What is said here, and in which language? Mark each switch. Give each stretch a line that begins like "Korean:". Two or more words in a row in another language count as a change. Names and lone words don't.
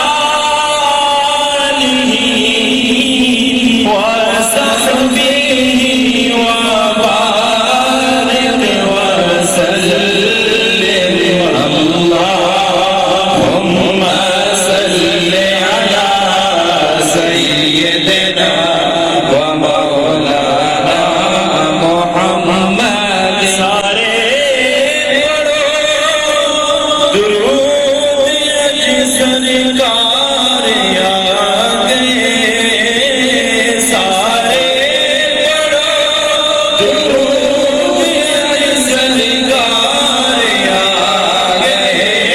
Arabic: آله وصحبه وبارك وسلم اللهم صل على سيدنا ومولانا محمد
Punjabi: سارے درود سرکار آ گئے سارے درود سرکار آ گئے